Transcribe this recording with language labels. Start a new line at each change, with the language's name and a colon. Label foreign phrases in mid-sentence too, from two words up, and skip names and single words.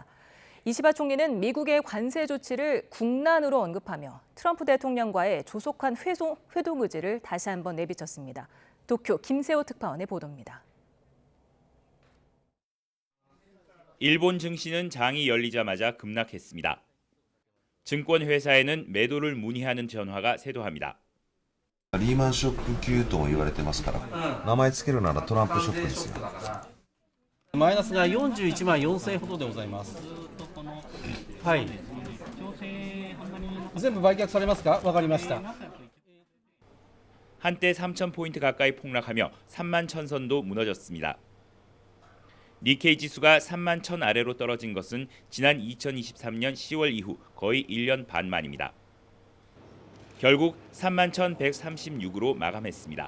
Korean: 이시바 총리는 미국의 관세 조치를 국난으로 언급하며 트럼프 대통령과의 조속한 회동 의지를 다시 한번 내비쳤습니다. 도쿄 김세호 특파원의 보도입니다. 일본 증시는 장이 열리자마자 급락했습니다. 증권회사에는 매도를 문의하는 전화가 쇄도합니다.
Japanese: リーマンショック級とも言われてますから、名前つけるならトランプショックですよ。マイナスが41万4000円ほどでございます。はい。全部売却されますか？わかりました。
Korean: 한때 3,000포인트 가까이 폭락하며 3만 1,000선도 무너졌습니다. 니케이 지수가 3만 1,000 아래로 떨어진 것은 지난 2023년 10월 이후 거의 1년 반 만입니다. 결국 31,136으로 마감했습니다.